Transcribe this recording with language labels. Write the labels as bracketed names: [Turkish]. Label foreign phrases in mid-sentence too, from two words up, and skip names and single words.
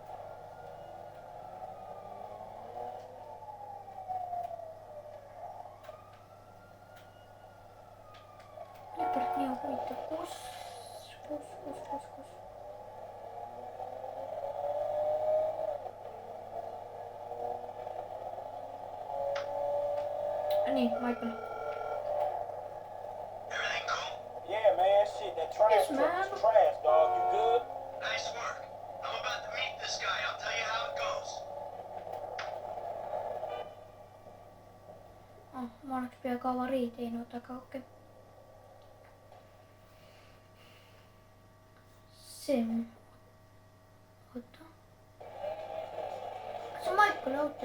[Estonian] Kus? Nii, Michael. [English] Everything cool? Yeah, man. Shit, that trash Yes, truck man. is trash, dog. You good? Nice work. I'm about to meet this guy. I'll tell you how it goes. [Estonian] Ma oleks peaaegu avarii teinud, aga okei. See... Oota. Kas on Michael auto?